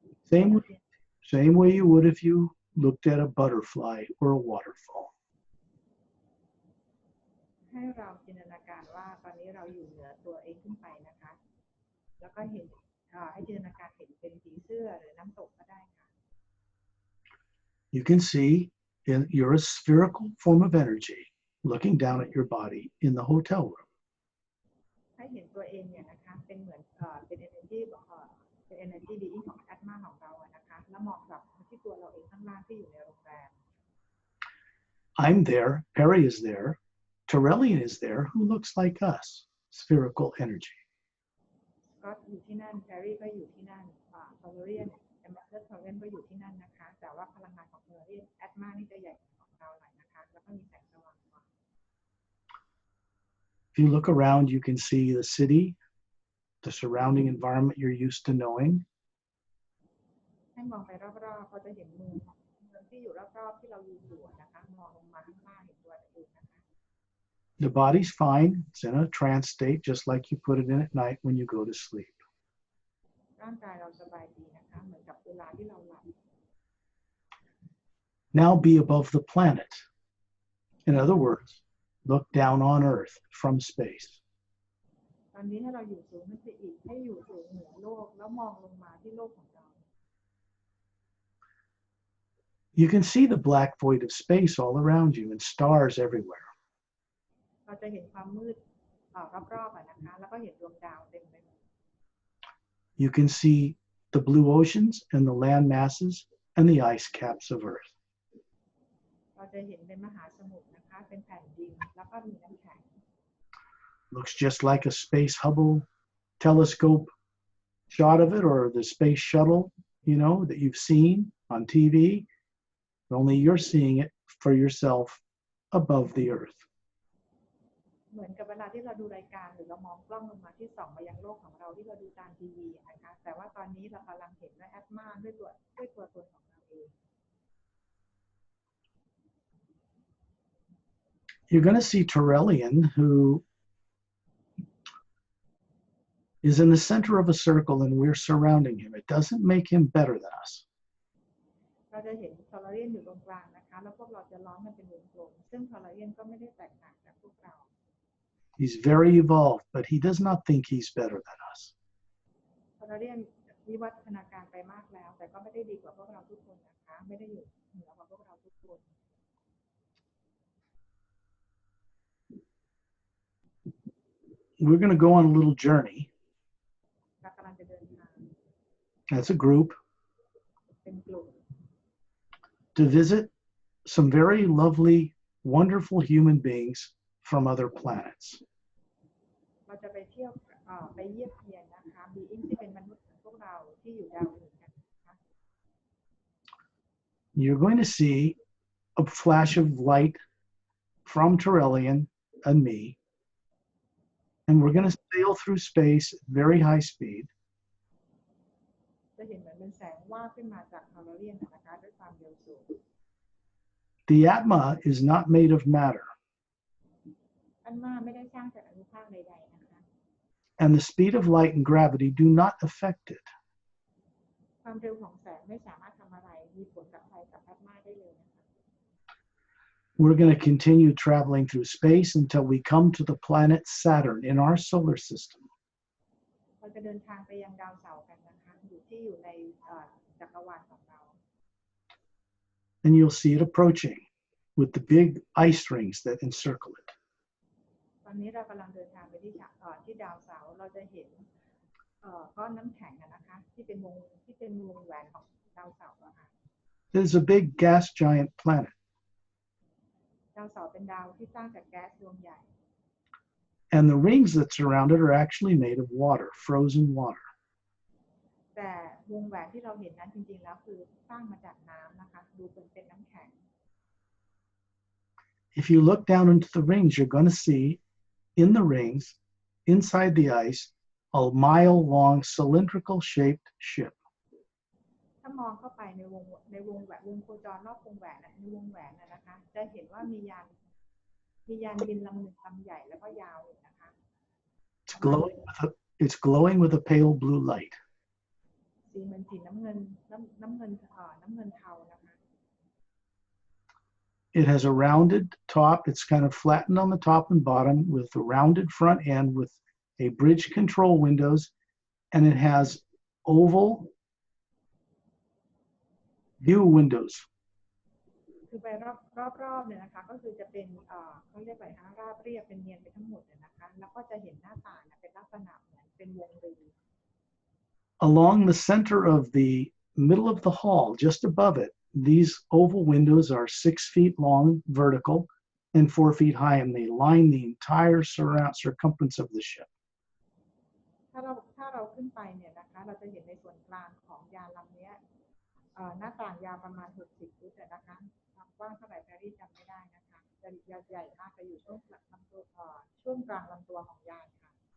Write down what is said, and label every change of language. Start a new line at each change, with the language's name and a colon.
English: Same way you would if you looked at a butterfly or a waterfall.
Thai: ให้เราจินตนาการว่าตอนนี้เราอยู่เหนือตัวเองขึ้นไปนะคะแล้วก็เห็นให้จินตนาการเห็นเป็นผีเสื้อหรือน้ำตกก็ได้ค่ะ
English: You can see you're a spherical form of energy looking down at your body in the hotel room.
Thai: ให้เห็นตัวเองเนี่ยนะคะเป็นเหมือนเป็น energy เป็น energy being ของ Atma ของเราอะนะคะแล้วมองกลับมาที่ตัวเราเองข้างล่างที่อยู่ในโรงแรม
English: I'm there, Perry is there, Terrellian is there, who looks like us, spherical energy.
Thai: ก็อยู่ที่นั่นแพรรี่ก็อยู่ที่นั่นฟอลโลเรียนแอมเบอร์ทอร์เรนก็อยู่ที่นั่นนะคะแต่ว่าพลังงานของเฟอร์เรียนแอตมานี่จะใหญ่ของเราหน่อยนะคะแล้วก็มีแสงสว่างกว่า
English: If you look around, you can see the city, the surrounding environment you're used to knowing.
Thai: ให้มองไปรอบๆก็จะเห็นเมืองที่อยู่รอบๆที่เราอยู่นะคะมองลงมาข้างล่างเห็นตัวเองนะคะ
English: The body's fine. It's in a trance state, just like you put it in at night when you go to sleep.
Thai: ร่างกายเราสบายดีนะคะเหมือนกับเวลาที่เราหลับ
English: Now be above the planet. In other words, look down on Earth from space.
Thai: ตอนนี้ให้เราอยู่สูงขึ้นไปอีกให้อยู่สูงเหนือโลกแล้วมองลงมาที่โลกของเรา
English: You can see the black void of space all around you and stars everywhere.
Thai: เราจะเห็นความมืดรอบๆนะคะแล้วก็เห็นดวงดาวเต็มไปหมด
English: You can see the blue oceans and the land masses and the ice caps of Earth.
Thai: เราจะเห็นเป็นมหาสมุทรนะคะเป็นแผ่นดินแล้วก็มีน้ำแข็ง
English: Looks just like a space Hubble telescope shot of it, or the space shuttle, that you've seen on TV. Only you're seeing it for yourself above the Earth.
Thai: เหมือนกับเวลาที่เราดูรายการหรือเรามองกล้องลงมาที่ส่องมายังโลกของเราที่เราดูตามทีวีนะคะแต่ว่าตอนนี้เรากำลังเห็นว่าแอตมาด้วยตัวตนของเราเอง
English: You're going to see Turelian, who is in the center of a circle and we're surrounding him. It doesn't make him better than us.
Thai: เราจะเห็นทอร์เรียนอยู่ตรงกลางนะคะแล้วพวกเราจะล้อมมันเป็นวงกลมซึ่งทอร์เรียนก็ไม่ได้แตกต่างจากพวกเรา
English: He's very evolved, but he does not think he's better than us.
Thai: ทอร์เรียนวิวัฒนาการไปมากแล้วแต่ก็ไม่ได้ดีกว่าพวกเราทุกคนนะคะไม่ได้อยู่เหนือกว่าพวกเราทุกคน
English: We're going to go on a little journey.
Thai: เรากำลังจะเดินทาง
English: As a group
Thai: เป็นกลุ่ม
English: to visit some very lovely, wonderful human beings from other planets.
Thai: เราจะไปเที่ยวไปเยี่ยมเยียนนะคะบีอิงที่เป็นมนุษย์ของพวกเราที่อยู่ดาวอื่นกันนะคะ
English: You're going to see a flash of light from Turelian and me, and we're going to sail through space at very high speed.
Thai: จะเห็นเหมือนเป็นแสงว่าขึ้นมาจากทอร์เรียนนะคะด้วยความเร็วสูง
English: The Atma is not made of matter,
Thai: อันมาไม่ได้สร้างจากอนุภาคใดๆนะคะ
English: and the speed of light and gravity do not affect it.
Thai: ความเร็วของแสงไม่สามารถทำอะไรมีผลกับใครกับอันมาได้เลยนะคะ
English: We're going to continue traveling through space until we come to the planet Saturn in our solar system.
Thai: เราจะเดินทางไปยังดาวเสาร์กันนะคะอยู่ในจักรวาลของเรา
English: And you'll see it approaching with the big ice rings that encircle it.
Thai: ตอนนี้เรากำลังเดินทางไปที่ดาวเสาร์เราจะเห็นก้อนน้ำแข็งนะคะที่เป็นวงแหวนของดาวเสาร์นะคะ
English: It is a big gas giant planet,
Thai: ดาวเสาร์เป็นดาวที่สร้างจากแก๊สดวงใหญ่
English: and the rings that surround it are actually made of water, frozen water.
Thai: แต่วงแหวนที่เราเห็นนั้นจริงๆแล้วคือสร้างมาจากน้ำนะคะดูเป็นน้ำแข็ง
English: If you look down into the rings, you're going to see in the rings, inside the ice, a mile-long cylindrical shaped ship.
Thai: ถ้ามองเข้าไปในวงแหวนวงโคจรรอบวงแหวนในวงแหวนนะคะจะเห็นว่ามียานบินลำหนึ่งลำใหญ่แล้วก็ยาวนะคะ
English: It's glowing with a pale blue light.
Thai: สีเหมือนสีน้ำเงินเทานะคะ
English: It has a rounded top. It's kind of flattened on the top and bottom with a rounded front end with a bridge control windows, and it has oval view windows.
Thai: คือไปรอบเนี่ยนะคะก็คือจะเป็นเขาเรียกอะไรคะราบเรียบเป็นเนียนไปทั้งหมดเลยนะคะแล้วก็จะเห็นหน้าต่างเป็นลักษณะเหมือนเป็นวงรี
English: Along the center of the middle of the hall, just above it, these oval windows are 6 feet long vertical and 4 feet high, and they line the entire circumference of the ship.
Thai: ถ้าเราขึ้นไปเนี่ยนะคะเราจะเห็นในส่วนกลางของยานลำนี้หน้าต่างยาวประมาณ60 ฟุตนะคะความกว้างเท่าไหร่แพรรี่จำไม่ได้นะคะจะใหญ่มากจะอยู่ช่วงกลางลำตัวของยานค่ะ